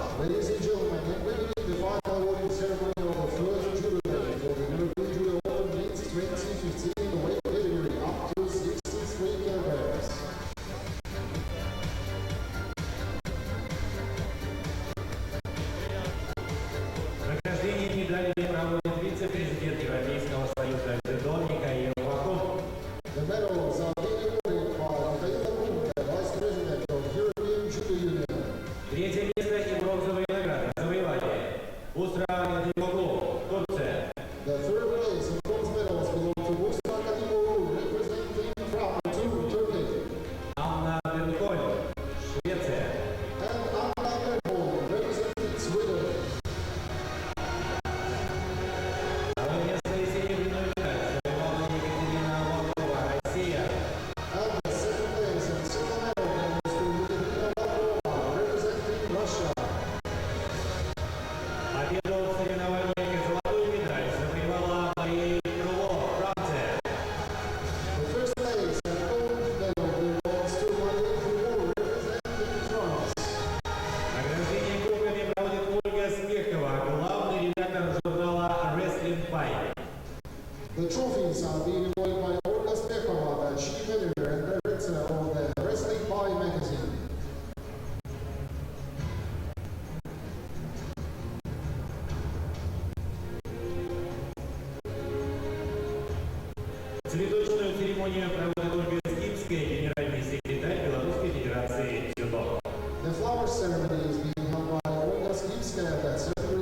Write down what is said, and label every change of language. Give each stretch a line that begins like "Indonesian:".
English: Ladies and gentlemen, we begin the final awarding ceremony of the first Judo Day for the European Judo Open Minsk 2015 in the weight category up to 63 kilograms.
Russian: Награждение медалей проводит вице-президент Европейского союза Judo Михаил Ваков.
English: The medals are being awarded by Mikhail Vakov, Vice President of European Judo Union.
Russian: Третье место и бронзовые награды завоевали Устра Димоглу, Турция.
English: The third place and bronze medals belong to Mustafa Kadimoglu, representing from Turkey,
Russian: Анна Бенколь, Швеция.
English: and Anna Bergholm, representing Sweden.
Russian: Второе место и серебряную медаль завоевала Екатерина Волкова, Россия.
English: And the second place and silver medal goes to Екатерина Волкова, representing Russia.
Russian: Победу в соревнованиях и золотую медаль завоевала Мария Крыло, Франция.
English: The first place and gold medal belongs to Marie Crillon, representing France.
Russian: Награждение кубками проводит Ольга Смехова, главный редактор журнала Wrestling Fight.
English: The trophies are being awarded by Olga Spekhova, the chief editor and director of the Wrestling Pie magazine.
Russian: Цветочную церемонию проводит Ольга Скипская, генеральный секретарь Белорусской Федерации Judo.
English: The flower ceremony is being held by Olga Skipskaya, the